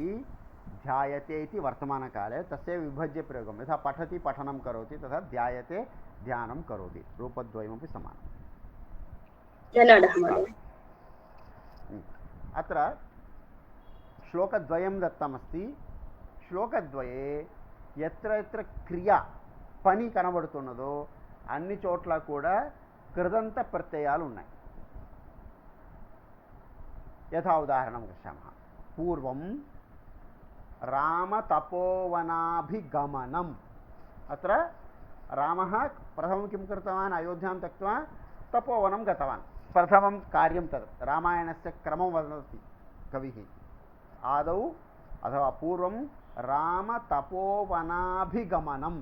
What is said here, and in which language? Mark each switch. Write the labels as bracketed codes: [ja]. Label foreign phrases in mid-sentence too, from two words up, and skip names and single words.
[sa] ध्यायते इति वर्तमानकाले तस्य विभज्य प्रयोगं, यथा पठति पठनं करोति तथा ध्यायते ध्यानं करोति, रूपद्वयमपि समानम्। धन्यवादः महोदय। अत्र श्लोकद्वयं दत्तमस्ति। श्लोकद्वये यत्र यत्र क्रिया [te] పని కనబడుతున్నదో అన్ని చోట్ల కూడా కృదంత ప్రత్యయాలు ఉన్నాయి. [sa] యథా ఉదాహరణం పశ్యామः. పూర్వం रामतपोवनाभिगमनम्. अत्र रामः प्रथमं किं कृतवान्? अयोध्यां त्यक्त्वा तपोवनं गतवान्. प्रथमं कार्यं तत्. रामायणस्य क्रमं वदति कविः. आदौ अथवा पूर्वं रामतपोवनाभिगमनम्.